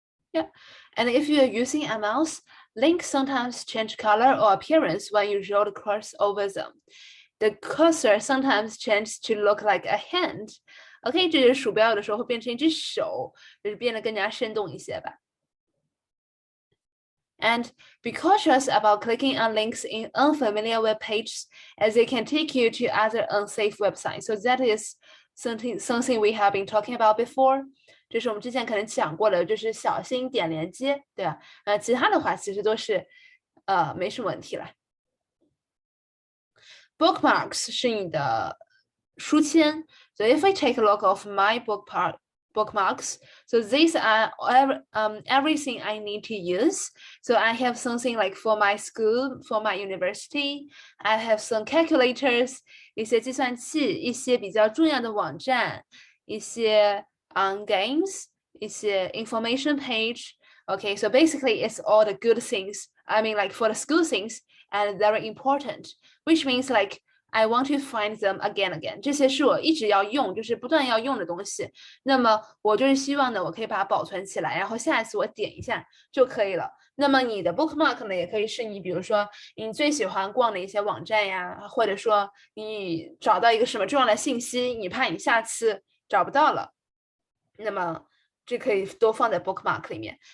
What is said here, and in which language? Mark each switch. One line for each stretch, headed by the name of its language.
English: Yeah, and if you're using a mouse, links sometimes change color or appearance when you roll the cursor over them. The cursor sometimes changes to look like a hand.
Chinese: OK， 这就是鼠标有的时候会变成一只手，就是变得更加生动一些吧。
English: And be cautious about clicking on links in unfamiliar web pages, as they can take you to other unsafe websites. So that is something we have been talking about before.
Chinese: 这是我们之前可能讲过的，就是小心点连接，对吧？其他的话其实都是没什么问题了。 Bookmarks 是你的书签。
English: So if I take a look of my bookmarks, so these are everything I need to use. So I have something like for my school, for my university. I have some calculators,
Chinese: 一些计算器，一些比较重要的网站，一些
English: games,
Chinese: 一些
English: information page. Okay, so basically it's all the good things. I mean, like for the school things, and very important, which means like I want to find them again.
Chinese: 这些是我一直要用，就是不断要用的东西。那么我就是希望呢，我可以把它保存起来，然后下一次我点一下就可以了。那么你的 bookmark 呢，也可以是你比如说你最喜欢逛的一些网站呀，或者说你找到一个什么重要的信息，你怕你下次找不到了，那么这可以都放在 bookmark 里面。